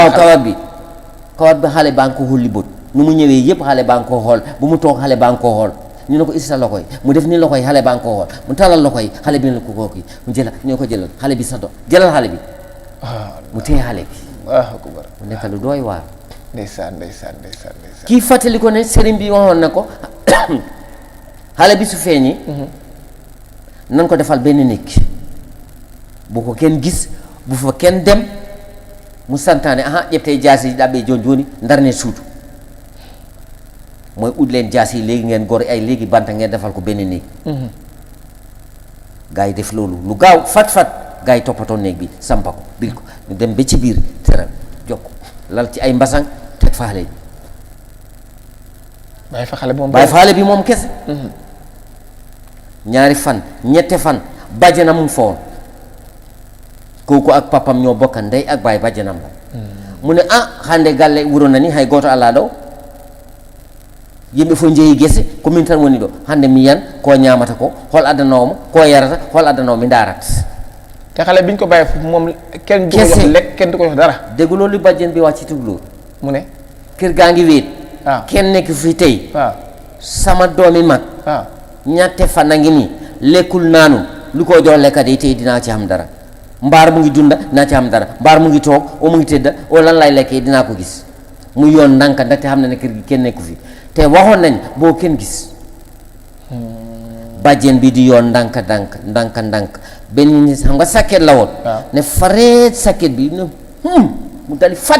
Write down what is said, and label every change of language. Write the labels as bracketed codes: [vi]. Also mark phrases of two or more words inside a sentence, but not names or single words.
[wo] waaw kawar bi xale baa ngi ko xulli bët nu mu ñëwee yëpp xale baa ngi ko xool bu mu toog xale baa ngi ko xool ñu ne ko isi sa loxo yi mu def ni loxo yi xale baa ngi ko xool mu talal loxo yi xale bi ne ko kooku mu jëlal ñu ko jëlal xale bi sa do jëlal xale bi mu téye xale bi mu nekk lu dooy waar ndeysaan kii fàttali ko ne sëriñ bi waxoon na ko xale bi su feeñi nan ko defal benn néeg bu ko kenn gis bu fa kenn dem mu santaane [ff] ƴeɓte jaasi ɗaɓɓe joni joni darne suudu [wo] mooy ut leen jaasi yi léegi ngeen gor ay léegi banta ngeen defal ko benn néeg gaa yi def loolu lu gaaw fat gaa yi toppatoo néeg bi sampa ko bil ko ñu dem ba ci biir teral jokk lal ci ay mbasang teg fa xale bi bàyyi fa xale bi moom kese ñaari fan ñette fan bàjjanam mu fa woon kooku ak papam ñoo bokka ndey ak baay bàjjanam la mu ne [ff] hande galle wuro nani hay goto ala ɗo yimɓe fof jeeyi gese komin tan woni ɗo hande mi yan ko ñamata ko hol addanomo ko yarata hol addanomo mi darat [wo] te xale biñ ko bàyyi foofu moom kenn du ko jox lekk kenn du ko jox dara dégg loolu bàjjen bi wàcc ci tuglóor mu ne kër gaa ngi wéet waaw kenn nekk fi tey waaw sama doomi mag waaw ñatte fan a ngi nii lekkul naanu lu ko jox lekka day tey dinaa ci xam dara mbaar mu ngi dunda dinaa ci xam dara mbaar mu ngi toog o mu ngi tëdda o lan lay lekkee dinaa ko gis mu yoon ndànk ndaxte xam na ne kër gi kenn nekku fi te waxoon nañ boo kenn gis bàjjen bi di yoon ndànk benn nit xam nga sakket la woon ne fareet sakket bi ne mu dali fat